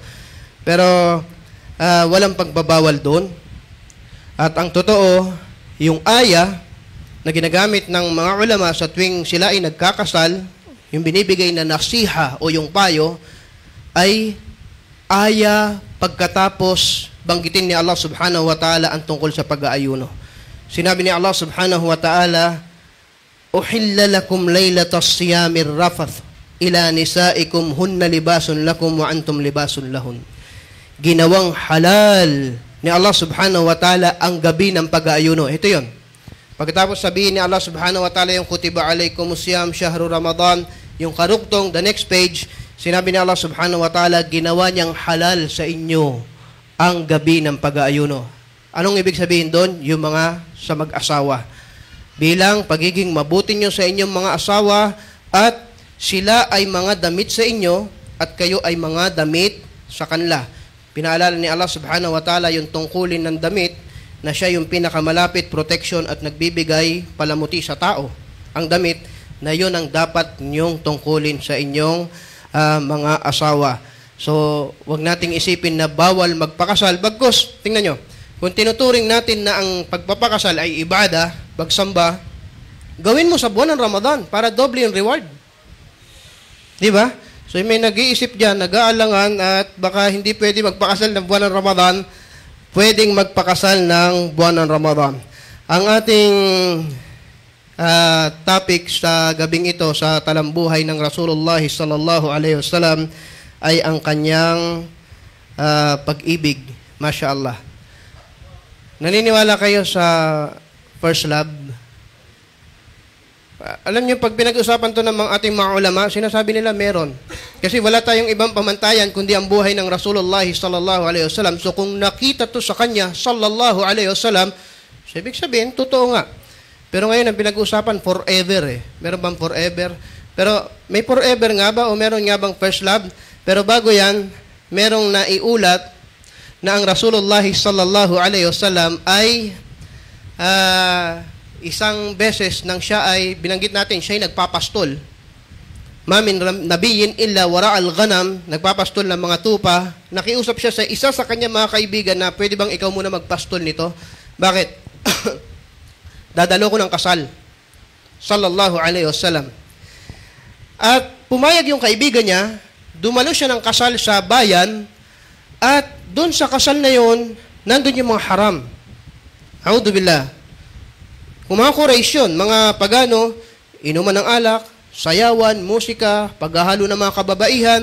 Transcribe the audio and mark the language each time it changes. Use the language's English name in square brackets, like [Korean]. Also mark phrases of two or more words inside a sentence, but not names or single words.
[Filipino] Pero walang pagbabawal doon. At ang totoo, yung aya na ginagamit ng mga ulama sa tuwing sila ay nagkakasal, yung binibigay na nasiha o yung payo, ay aya pagkatapos banggitin ni [Arabic] الله سبحانه وتعالى [Filipino] ang tungkol sa pag-aayuno. Sinabi ni [Arabic] الله سبحانه وتعالى أحل لكم ليلة الصيام الرفث إلى نسائكم هن لباس لكم وأنتم لباس لهن." [Filipino] Ginawang halal ni [Arabic] الله سبحانه وتعالى [Filipino] ang gabi ng pag-aayuno. Ito yun. Pagkatapos sabihin ni [Arabic] الله سبحانه وتعالى yung كتب عليكم الصيام شهر رمضان, [Filipino] yung karuktong, [English] the next page, [Filipino] sinabi ni [Arabic] الله سبحانه وتعالى, [Filipino] ginawa niyang halal sa inyo ang gabi ng pag-aayuno. Anong ibig sabihin doon? Yung mga sa mag-asawa. Bilang pagiging mabuti nyo sa inyong mga asawa, at sila ay mga damit sa inyo at kayo ay mga damit sa kanila. Pinaalala ni [Arabic] الله سبحانه وتعالى [Filipino] yung tungkulin ng damit, na siya yung pinakamalapit protection at nagbibigay palamuti sa tao. Ang damit na yun ang dapat niyong tungkulin sa inyong mga asawa. So, wag nating isipin na bawal magpakasal. Bagkus, tingnan nyo, kung tinuturing natin na ang pagpapakasal ay ibada, pagsamba, gawin mo sa buwan ng Ramadan para doble yung reward. Di ba? So, may nag-iisip dyan, nag-aalangan, at baka hindi pwede magpakasal ng buwan ng Ramadan, pwedeng magpakasal ng buwan ng Ramadan. Ang ating topic sa gabing ito sa talambuhay ng Rasulullah [Arabic] صلى الله عليه وسلم [Filipino] ay ang kanyang pag-ibig. [Arabic] ما شاء الله. [Filipino] Naniniwala kayo sa [English] first love? [Filipino] Alam niyo, pag pinag-usapan to ng mga ating mga ulama, sinasabi nila meron. Kasi wala tayong ibang pamantayan kundi ang buhay ng Rasulullah [Arabic] صلى الله عليه وسلم. [Filipino] So kung nakita to sa kanya [Arabic] صلى الله عليه وسلم, [Filipino] ibig sabihin totoo nga. Pero ngayon ang pinag-usapan forever eh. Meron bang forever? Pero may forever nga ba o meron nga bang [English] first love? [Filipino] Pero bago yan, merong naiulat na ang Rasulullah [Arabic] صلى الله عليه وسلم [Filipino] ay isang beses nang siya ay, binanggit natin, siya ay nagpapastol. [Arabic] ما من نبي إلا رعى الغنم, [Filipino] nagpapastol ng mga tupa. Nakiusap siya sa isa sa kanya mga kaibigan na pwede bang ikaw muna magpastol nito? Bakit? Dadalo ko ng kasal. [Arabic] صلى الله عليه وسلم. [Filipino] At pumayag yung kaibigan niya, dumalo siya ng kasal sa bayan, at doon sa kasal na yon, nandun yung mga haram. [Arabic] أعوذ بالله. [Filipino] Kung mga Quraysh yun, mga pagano, inuman ng alak, sayawan, musika, paghahalo ng mga kababaihan.